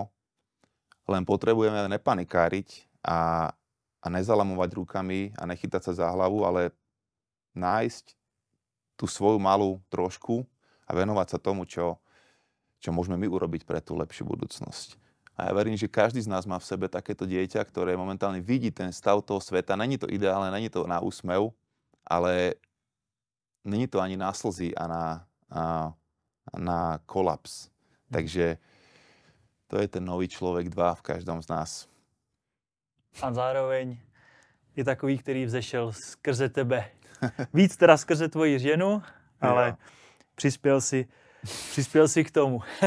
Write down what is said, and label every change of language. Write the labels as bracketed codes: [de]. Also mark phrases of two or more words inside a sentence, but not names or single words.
[sk] Len potrebujeme nepanikáriť a nezalamovať rukami a nechytať sa za hlavu, ale nájsť tú svoju malú trošku a venovať sa tomu, čo môžeme my urobiť pre tú lepšiu budúcnosť. A ja verím, že každý z nás má v sebe takéto dieťa, ktoré momentálne vidí ten stav toho sveta. [cs] Není to ideálne, není to na úsmev, ale není to ani na slzy a na kolaps. Takže to je ten nový člověk 2 v každém z nás. A zároveň je takový, který vzešel skrze tebe. Víc teda skrze tvoji ženu, ale přispěl si k tomu.